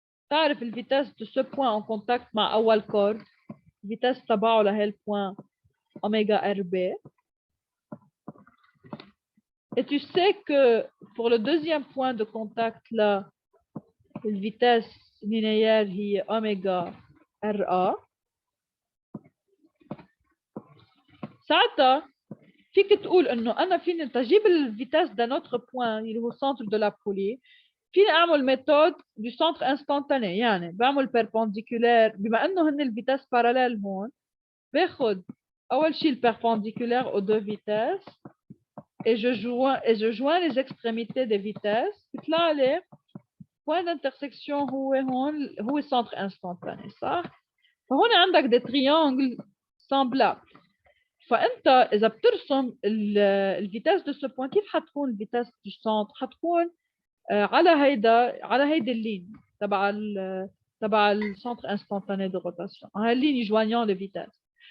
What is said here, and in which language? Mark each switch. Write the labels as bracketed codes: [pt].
[fr] Tu as la vitesse de ce point en contact avec أول corde, vitesse تبعه لهالpoint oméga RB. Et tu sais que pour le deuxième point de contact là, la vitesse linéaire est oméga RA. [ar] ساعتها فيك تقول انه انا فيني تجيب الفيتاس [fr] d'un autre point [ar] اللي هو centre de la poulie. فيني اعمل ميثود du centre instantané، يعني بعمل perpendiculaire بما انه هن الفيتاس باراليل هون، باخذ اول شيء البربندiculaire aux deux vitesses et [fr] je joins les extrémités des vitesses. [ar] بيطلع لي point d'intersection هو هون، هو centre instantané، صح؟ فهون عندك des triangles semblables. فانت اذا بترسم الفيتاس دو سو بوين، كيف حتكون الفيتاس دو سنتر؟ حتكون على هيدي اللين تبع السنتر انستانتاني دو روتاسيون، هاي اللين جوانيون لي فيتاس.